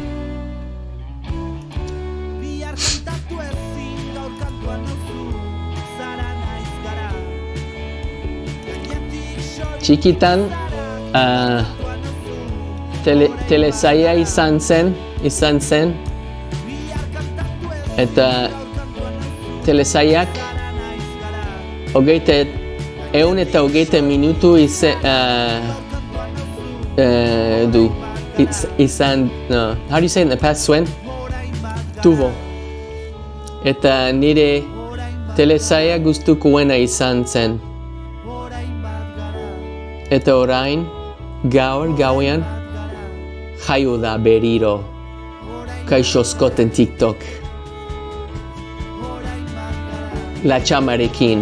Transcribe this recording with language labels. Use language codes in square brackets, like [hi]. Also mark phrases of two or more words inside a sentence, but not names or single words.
[eu] Txikitan, telesaia izan zen, eta telesaiak 120 minutu du. Izan, [en] how do you say in the past, [eu] zuen? Tuvo. Eta nire telesaia gustukoena izan zen. Eta orain, gauean, jaio da beriro. Kaixo Skoten TikTok. Latxamarekin.